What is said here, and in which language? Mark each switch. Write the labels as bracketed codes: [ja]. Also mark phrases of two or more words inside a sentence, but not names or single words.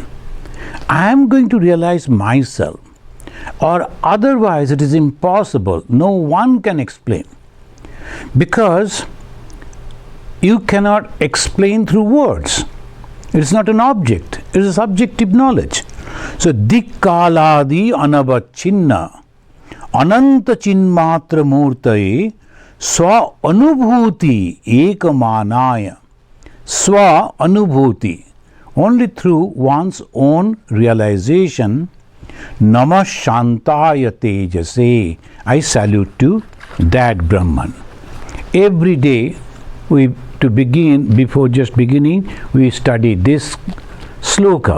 [en] I am going to realize myself, or otherwise it is impossible. No one can explain, because you cannot explain through words. It is not an object, it is a subjective knowledge. So, [sa] दिक्कालादि अनवच्छिन्न अनन्त चिन्मात्र मूर्तये स्व अनुभूति एकमानाय. स्व अनुभूति. [en] Only through one's own realization, [sa] नमः शान्ताय तेजसे. [en] I salute to that Brahman. Every day, before just beginning, we study this sloka.